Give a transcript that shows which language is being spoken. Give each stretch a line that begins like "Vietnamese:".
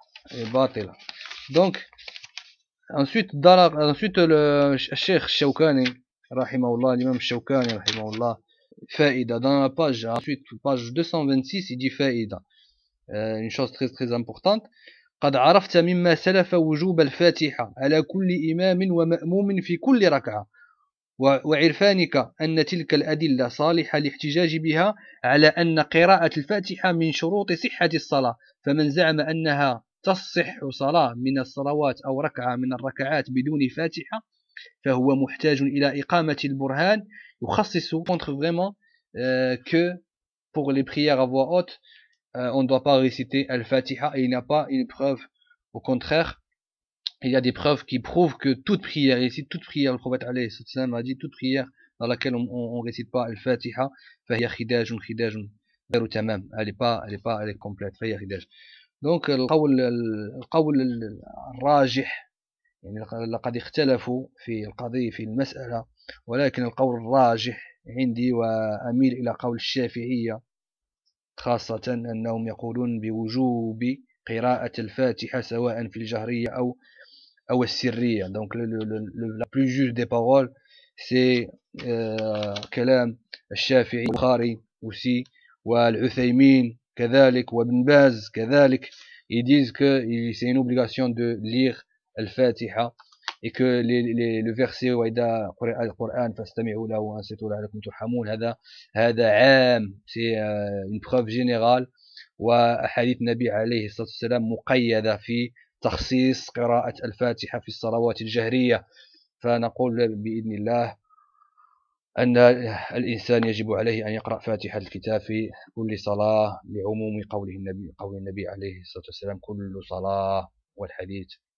French: est batila. Donc, ensuite, dans la, ensuite le Cheikh Shawkani, Rahimahullah, l'imam Shawkani, Rahimahullah, Faïda, dans la page, ensuite, page 226, il dit Faïda. Une chose très très importante.
Arabic: قد عرفت مما سلف وجوب الفاتحة على كل إمام ومأموم في كل ركعة وعرفانك أن تلك الأدلة صالحة لاحتجاج بها على أن قراءة الفاتحة من شروط صحة الصلاة فمن زعم أنها تصح صلاة من الصلوات أو ركعة من الركعات بدون فاتحة فهو محتاج إلى إقامة البرهان يخصص
French: contre vraiment que pour les prières à voix haute on ne doit pas réciter Al-Fatiha et il n'y a pas une preuve. Au contraire, il y a des preuves qui prouvent que toute prière, ici, toute prière, le prophète alayhi salatu wasalam a dit, toute prière dans laquelle on ne récite pas Al-Fatiha,
Arabic: fahiya khidajun khidajun, veru tamam,
French: elle est complète,
Arabic: fahiya khidaj. Donc, al-qawl al-rajih, laqad ikhtalafu fi al-qadi fi al-mas'ala, walakin al-qawl al-rajih, indi wa amil ila qawl al-shafi'iyya, خاصة أنهم يقولون بوجوب قراءة الفاتحة سواء في الجهرية أو السرية.
French: Donc la plus juste des paroles c'est
Arabic: كلام الشافعي البخاري
French: aussi
Arabic: والعثيمين كذلك وابن باز كذلك.
French: Ils disent que c'est une obligation de lire الفاتحة et que le verset
Arabic: وإذا قرأ القرآن فاستمعوا له وأنصتوا لعلكم ترحمون هذا عام,
French: c'est une preuve générale.
Arabic: وحديث النبي عليه الصلاة والسلام مقيدة في تخصيص قراءة الفاتحة في الصلوات الجهرية. فنقول بإذن الله أن الإنسان يجب عليه أن يقرأ فاتحة الكتاب في كل صلاة لعموم قول النبي عليه الصلاة والسلام كل صلاة والحديث.